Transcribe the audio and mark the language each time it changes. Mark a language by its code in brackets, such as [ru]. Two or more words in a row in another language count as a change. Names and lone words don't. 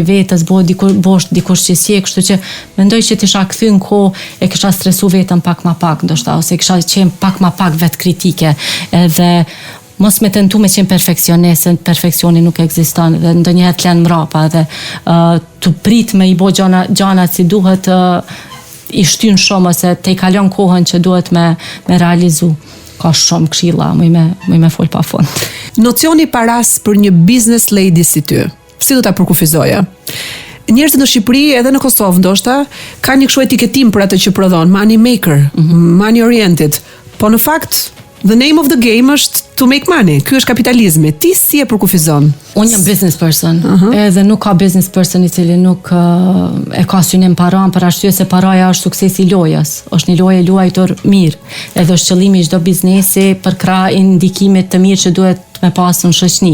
[sq] vetës, bosh dikush që si, kështu që mendoj që t'isha kthy në kohë e kisha stresu vetën pak ma pak, ndoshta, ose kisha qenë pak ma pak vetë kritike, edhe mos me tentu me qenë perfeksionist, perfeksioni nuk ekziston dhe ndonjëherë t'len mrapa dhe të prit me i bo gjanat si duhet i shtyn shumë ose te i kalon kohën që duhet me realizu. Ka shumë këshilla, muj me fol pa fund. Nocioni paras për një [en] business lady [sq] si ty, si do ta përkufizoje? Njerëzit në Shqipëri edhe në Kosovë ndoshta ka një kështu etiketim për atë që prodhon, [en] money maker, money oriented, [sq] po në fakt [en] the name of the game është to make money. [sq] Ky është kapitalizmi. Ti si e përkufizon? Unë jam [en] business person. [sq] Edhe nuk ka [en] business person [sq] i cili nuk e ka synim paran, për arsye se paraja është suksesi i lojës. Është një lojë luajtur mirë. Edhe është qëllimi i çdo biznesi për krah indikimit të mirë që duhet me pasë në shoqni.